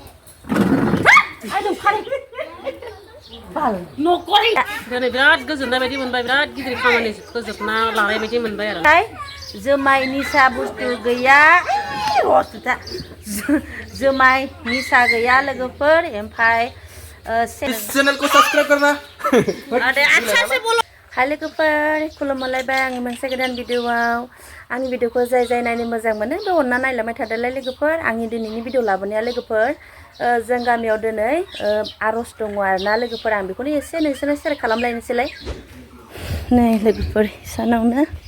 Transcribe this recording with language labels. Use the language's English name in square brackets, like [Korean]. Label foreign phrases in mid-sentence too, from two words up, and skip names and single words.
[Bodo] दिनै बिराद गोजोननाय बायदि मोनबाय बिराद गिदिर खामानि फोजोबना लानाय बायदि मोनबाय आरो जुमाय निसा बुस्थु गैया जुमाय निसा गैया लोगोफोर ओमफ्राय [Hindi] चैनल को सब्सक्राइब करना अच्छा से बोलो [Bodo] हाय लोगोफोर खुलुमलायबाय आंनि मोनसे गोदान भिडिअआव आंनि भिडिअखौ जाय नायनो मोजां मोनो बे अनना नायलांबाय थादोलाय लोगोफोर आंनि दिनैनि भिडिअ लाबोनाया लोगोफोर जों गामियाव दिनै आर'ज दङ आरोना लोगोफोर आं बेखौनो एसे नोंसोरनो शेयार खालामलायनोसैलाय नै लोगोफोर सानावनो